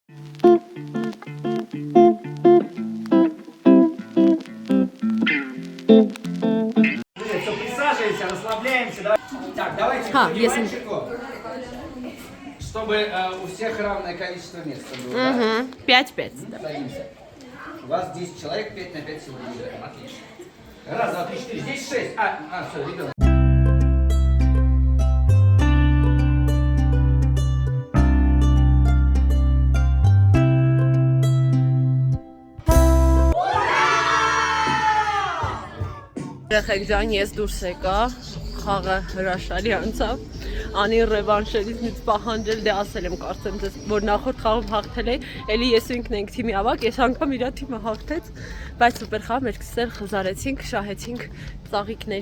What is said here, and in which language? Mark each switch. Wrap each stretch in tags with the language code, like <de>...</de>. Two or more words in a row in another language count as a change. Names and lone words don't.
<ru>Присаживаемся, расслабляемся. Так, давайте чтобы у всех равное количество места было. 5-5. Садимся. У вас 10 человек, 5 на 5 сегодня играем. Отлично. Раз, два, три, четыре. Здесь 6. Все, ребенок.</ru> <hy>Երեխեք ջան, ես դուրս եկա, խաղը հրաշալի անցավ, անի ռևանշերից ինձ պահանջել, դե ասել եմ կարծեմ ձեզ, որ նախորդ խաղում հաղթել էի, էլի ես ու ինքն ենք թիմի ավակ, ես անգամ իրա թիմը հաղթեց, բայց սուպեր խաղ, մեր սկսել խզարեցինք, շահեցինք ծաղիկների</hy>